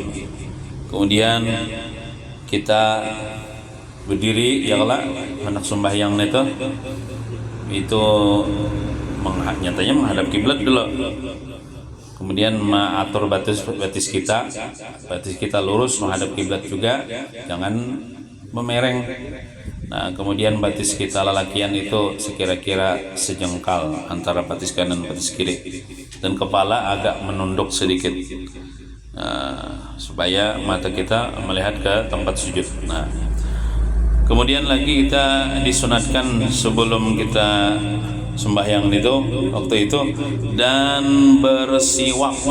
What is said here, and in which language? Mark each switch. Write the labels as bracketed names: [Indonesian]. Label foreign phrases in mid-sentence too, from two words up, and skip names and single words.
[Indonesian] Kemudian kita berdiri, ya Allah, anak sembahyang itu nyatanya menghadap kiblat dulu. [Banjar] Kemudian mengatur batis kita lurus menghadap kiblat juga, jangan memereng. Nah, kemudian batis kita lalakian itu sekira-kira sejengkal antara batis kanan dan batis kiri, [Indonesian] dan kepala agak menunduk sedikit, supaya mata kita melihat ke tempat sujud. Nah, kemudian lagi kita disunatkan sebelum kita sembahyang itu waktu itu dan bersiwak.